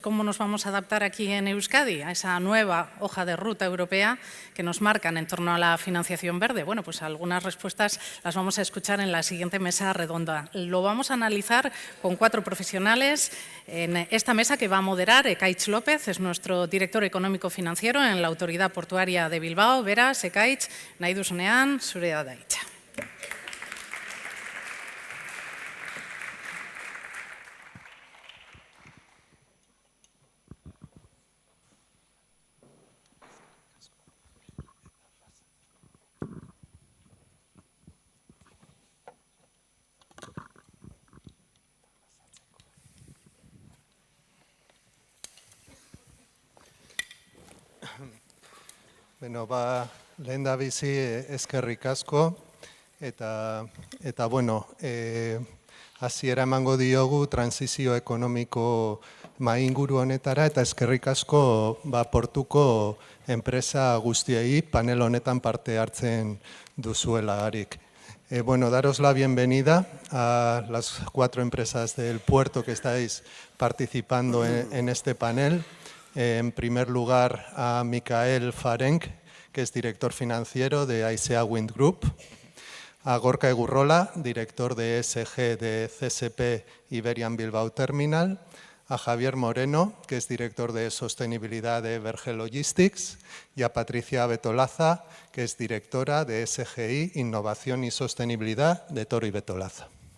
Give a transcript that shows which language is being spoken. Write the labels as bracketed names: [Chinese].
[Spanish] ¿Cómo nos vamos a adaptar aquí en Euskadi a esa nueva hoja de ruta europea que nos marcan en torno a la financiación verde? Bueno, pues algunas respuestas las vamos a escuchar en la siguiente mesa redonda. Lo vamos a analizar con 4 profesionales en esta mesa que va a moderar Ekaich López, es nuestro director económico financiero en la Autoridad Portuaria de Bilbao. [Basque] Beraz, Ekaich, nahi duzunean, zurea da hitza. Beno, lehendabizi eskerrik asko eta bueno, hasiera emango diogu transizio ekonomiko mainguru honetara eta eskerrik asko portuko enpresa guztiei panel honetan parte hartzen duzuelarik. [Spanish] Bueno, daros la bienvenida a las 4 empresas del puerto que estáis participando en este panel. En primer lugar, a Michael Farenc, que es director financiero de Aisea Wind Group, a Gorka Egurrola, director de ESG de CSP Iberian Bilbao Terminal, a Javier Moreno, que es director de sostenibilidad de Verge Logistics, y a Patricia Betolaza, que es directora de SGI, Innovación y Sostenibilidad de Toro y Betolaza.